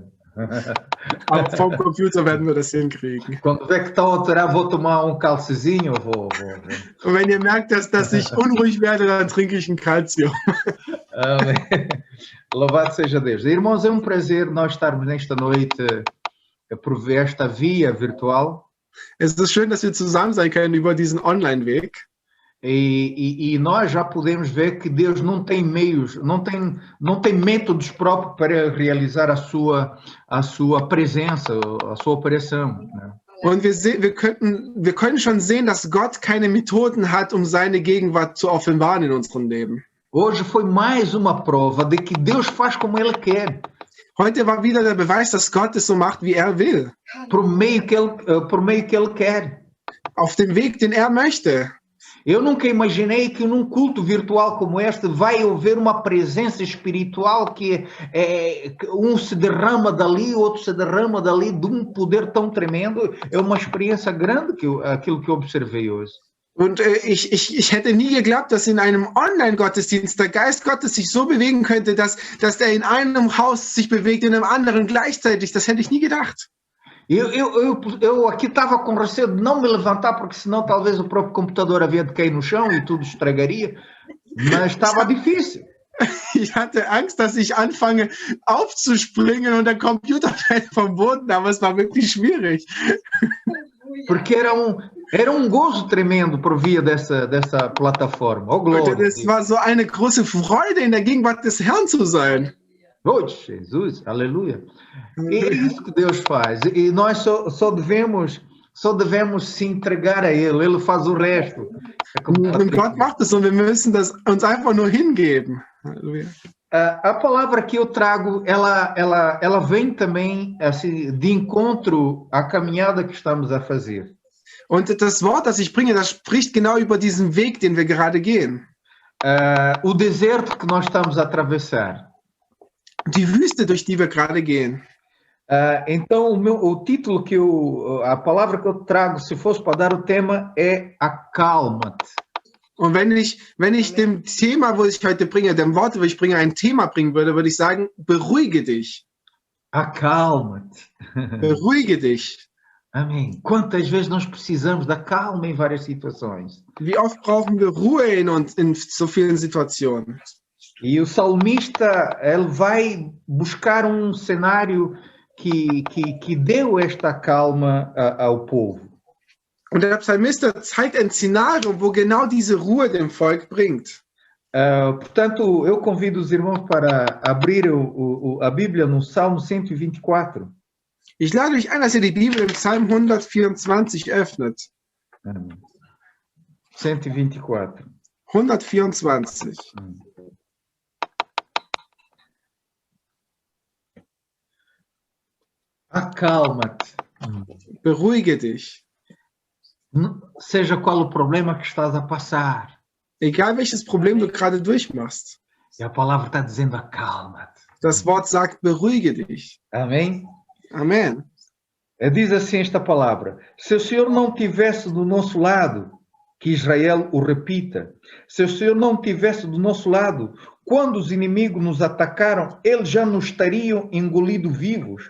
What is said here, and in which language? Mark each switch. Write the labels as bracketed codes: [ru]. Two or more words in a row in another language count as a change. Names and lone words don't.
[de] Aber vom Computer werden wir das hinkriegen. [pt] Quando vê que está a alterar, vou tomar calcezinho, vou. [de] Und wenn ihr merkt, dass ich unruhig werde, dann trinke ich ein Calcium. [pt] Amém. Louvado seja Deus. Irmãos, é um prazer nós estarmos nesta noite por esta via virtual. [de] Es ist schön, dass wir zusammen sein können über diesen Online-Weg. [pt] E nós já podemos ver que Deus não tem meios, não tem métodos próprios para realizar a sua presença, a sua operação. Né? [de] Und wir können schon sehen, dass Gott keine Methoden hat, seine Gegenwart zu offenbaren in unserem Leben. [pt] Hoje foi mais uma prova de que Deus faz como Ele quer. [de] Heute war wieder der Beweis, dass Gott es so macht, wie er will. [pt] Por meio que Ele quer. [de] Auf dem Weg, den er möchte. [pt] Eu nunca imaginei que num culto virtual como este vai haver uma presença espiritual que um se derrama dali, outro se derrama dali, de um poder tão tremendo. É uma experiência grande aquilo que eu observei hoje. [de] Und ich hätte nie geglaubt, dass in einem Online-Gottesdienst der Geist Gottes sich so bewegen könnte, dass er in einem Haus sich bewegt, in einem anderen gleichzeitig. Das hätte ich nie gedacht. [pt] Eu aqui estava com receio de não me levantar, porque senão talvez o próprio computador havia de cair no chão e tudo estragaria, mas estava difícil. [de] Ich hatte Angst, dass ich anfange aufzuspringen und der Computer fällt vom Boden, aber es war wirklich schwierig. [pt] Porque era um gozo tremendo por via dessa plataforma. Oh, glória. [de] Es war so eine große Freude, in der Gegenwart des Herrn zu sein. [pt] Oh, Jesus, aleluia. E é isso que Deus faz. E nós só devemos se entregar a Ele. Ele faz o resto. [de] Und Gott macht es und wir müssen uns einfach nur hingeben. Halleluja. [pt] A palavra que eu trago, ela vem também assim, de encontro à caminhada que estamos a fazer. [de] Und das Wort, das ich bringe, das spricht genau über diesen Weg, den wir gerade gehen. [pt] O deserto que nós estamos a atravessar. [de] Die Wüste, durch die wir gerade gehen. [pt] Então, o título a palavra que eu trago, se fosse para dar o tema, é acalma-te. [de] Und wenn ich dem Thema, wo ich heute bringe, dem Wort, wo ich bringe, ein Thema bringen würde, würde ich sagen, beruhige dich. [pt] Acalma-te. [de] Beruhige dich. [pt] Amém. Quantas vezes nós precisamos da calma em várias situações? [de] Wie oft brauchen wir Ruhe in so vielen Situationen? [pt] E o salmista, ele vai buscar um cenário que deu esta calma ao povo. [de] Und der Psalmist zeigt ein Szenario, wo genau diese Ruhe dem Volk bringt. [pt] Portanto, eu convido os irmãos para abrir a Bíblia no Salmo 124. [de] Ich lade euch ein, dass ihr die Bibel im Psalm 124 öffnet. [pt] 124. [de] 124. [pt] Acalma-te. [de] Beruhige dich. [pt] Seja qual o problema que estás a passar. [de] Egal welches Problem du gerade durchmachst. [pt] E a palavra está dizendo acalma-te. [de] Das Wort sagt, beruhige dich. [pt] Amém? Amém. Diz assim esta palavra: se o Senhor não tivesse do nosso lado, que Israel o repita, se o Senhor não tivesse do nosso lado, quando os inimigos nos atacaram, eles já nos teriam engolido vivos.